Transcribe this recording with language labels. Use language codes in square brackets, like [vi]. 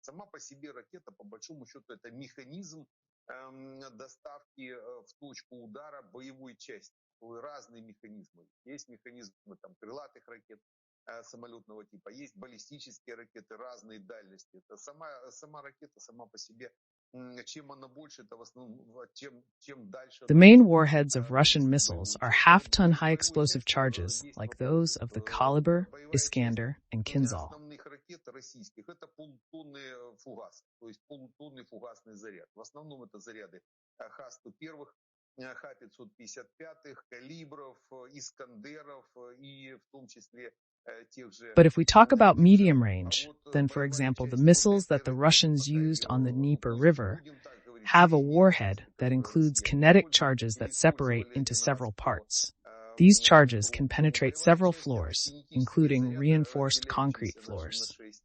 [ru] Сама по себе ракета, по большому счету, это механизм доставки в точку удара боевой части. Разные механизмы. Есть механизмы там, крылатых ракет, самолетного типа. Есть баллистические ракеты разной дальности. Это сама ракета сама по себе. Чем она больше, это в основном чем дальше. [en] The main warheads of Russian missiles are half-ton high-explosive charges, like those of the Kaliber, Iskander, and Kinzhal. [ru] Основных ракет российских это полутонны фугасы, то есть полутонный фугасный заряд. В основном это заряды Х-101, Х-555, калибров, Искандеров и в том числе. [en] But if we talk about medium range, then for example, the missiles that the Russians used on the Dnieper River have a warhead that includes kinetic charges that separate into several parts. These charges can penetrate several floors, including reinforced concrete floors.